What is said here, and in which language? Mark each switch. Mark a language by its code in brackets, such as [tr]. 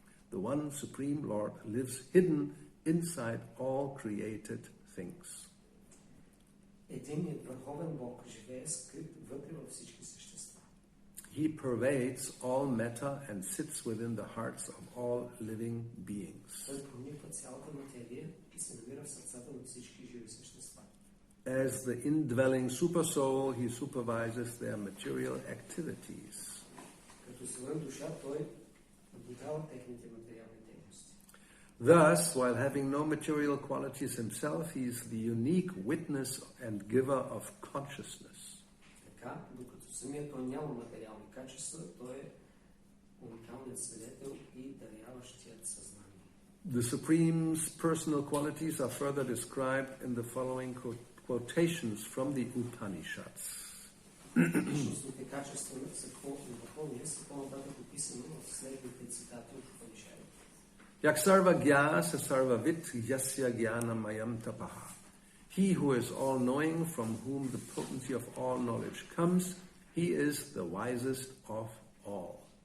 [en] The one Supreme Lord lives hidden inside all created things. [bg] Единият Върховен Бог живее скрит вътре във всички същества. [en] He pervades all matter and sits within the hearts of all living beings. [bg] Той прониква цялата материя и се намира в сърцата на всички живи същества. [en] As the indwelling supersoul, he supervises their material activities. [bg] Като своя душа, той наблюдава техните материални дейности. [en] Thus, while having no material qualities himself, he is the unique witness and giver of consciousness. [bg] Така, докато самият той няма материални качества, той е уникалният свидетел и даряващият съзнание. [en] The Supreme's personal qualities are further described in the following quotations from the Upanishads. [bg] Личностните качества на Върховния са по-нататък описани в следните цитати от Упанишади. [sa] Yak sarva gyasa sarva vit yasya gyana mayam tapaha. [en] He who is all-knowing, from whom the potency of all knowledge comes, he is the wisest of all.